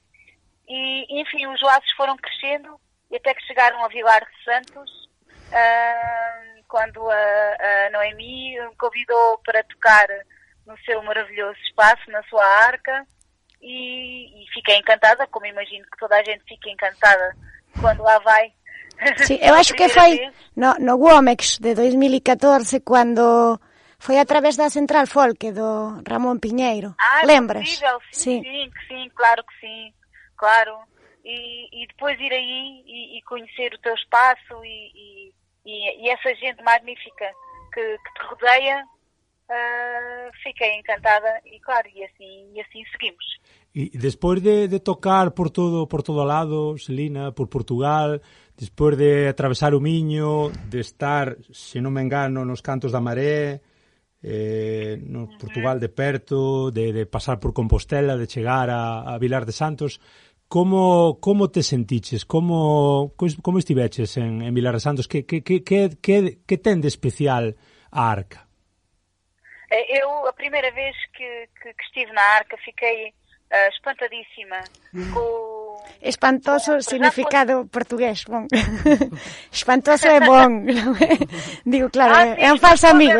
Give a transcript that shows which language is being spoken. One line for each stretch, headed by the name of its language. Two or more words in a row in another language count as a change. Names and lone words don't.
Portuguese: E, enfim, os laços foram crescendo e até que chegaram a Vilar de Santos, quando a Noemi me convidou para tocar no seu maravilhoso espaço, na sua arca, e fiquei encantada, como imagino que toda a gente fica encantada quando lá vai.
Galician: Sí, eu acho que foi no Womex de 2014, cando foi a través da Central Folk do Ramón Piñeiro. Lembras?
Portuguese: Possível, sim, claro que sim, claro. E depois ir aí e conhecer o teu espaço e e essa gente magnífica que te rodeia, fiquei encantada e claro, e assim seguimos.
Galician: E despois de tocar por todo lado, Celina, por Portugal, despois de atravesar o Miño, de estar, se non me engano, nos Cantos da Maré, no Portugal de perto, de pasar por Compostela, de chegar a Vilar de Santos, como te sentiches? Como estiveches en Vilar de Santos? Que ten de especial a Arca?
Portuguese: Eu, a primeira vez que estive na Arca, fiquei espantadíssima com...
Galician: Espantoso significado portugués, bon.
Portuguese: Espantoso é bom, não é? Digo, claro, sim, é um falso amigo,